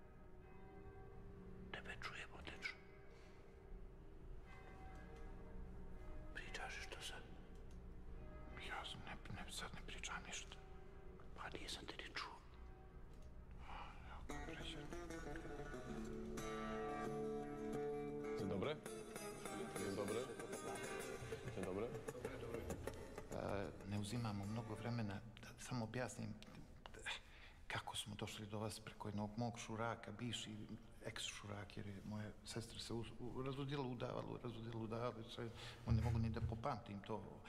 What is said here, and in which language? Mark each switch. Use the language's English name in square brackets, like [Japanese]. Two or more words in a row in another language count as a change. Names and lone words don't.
[Serbian] Tebe čujem odlično. Pričaš što sad? Ja sad ne pričam ništa. Pa nisam te ni čuo. Evo kako reći. [Polish] Dzień dobry. Dzień dobry. Dzień dobry. [Serbian] Ne uzimamo mnogo vremena da samo objasnim kako smo došli do vas preko jednog mog šuraka, bivši eks-šurak, jer je moja sestra se razudila udavalo, sve, on ne mogu ni da popamtim to.